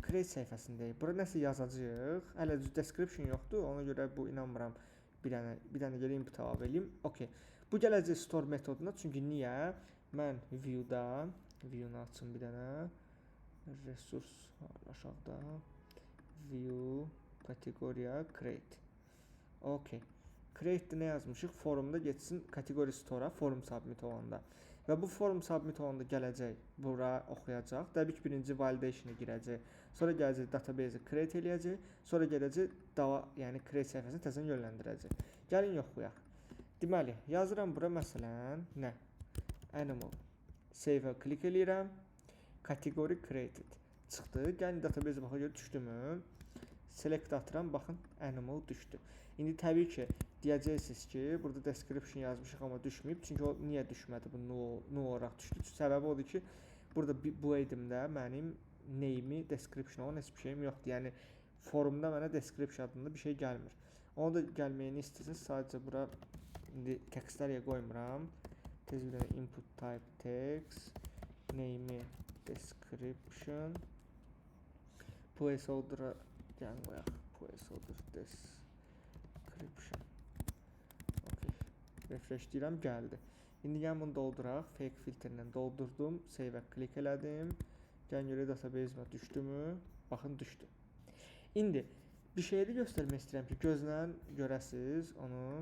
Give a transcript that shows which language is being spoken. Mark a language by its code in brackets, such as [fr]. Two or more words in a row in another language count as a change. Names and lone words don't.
[az] Create səhifəsindəyik. Bura nəsə yazacağıq. Hələ description yoxdur. Ona görə bu inanmıram. Bir dənə gəlin input əlavə eləyim. Okay. Bu gələcək store metoduna. Çünki niyə? Mən view-nu açım bir dənə. Resurs aşağıda. View, kategoriya, create. Okay. Create-də nə yazmışıq? Forumda getsin kategory store-a [en] forum submit [az] olanda. Və bu [en] forum submit [az] olanda gələcək, bura oxuyacaq. Təbii ki, birinci validation-a girəcək. Sonra gələcək database-i create eləyəcək. Sonra gələcək yəni create səhifəsini təzədən yönləndirəcək. Gəlin yoxlayaq. Deməli, yazıram bura məsələn nə? Animal. Save-ə klik eləyirəm. [en] Category created. [az] Çıxdı. Gəlin database-ə baxaq görə düşdümü? Select atıram, baxın animal düşdü. İndi təbii ki, deyəcəksiniz ki, burada description yazmışıq amma düşməyib. Çünki o niyə düşmədi? Bu no olaraq düşdü. Səbəbi odur ki, burada bu edimdə mənim name-i, description olan heç bir şeyim yoxdur. Yəni forumda mənə description adında bir şey gəlmir. Onu da gəlməyini istəsəz, sadəcə bura indi textlərə qoymuram. Tez bir dənə [en] input type text, [az] name-i description, placeholder-a gəlin qoyaq. [en] Placeholder description. [az] Okay. Refresh deyirəm, gəldi. İndi gəlin bunu dolduraq. Fake filtrlə doldurdum. Save-ə klik elədim. Gəlin görək database-mə düşdümü? Baxın, düşdü. İndi bir şeyi də göstərmək istəyirəm ki, gözlə görəsiz onu.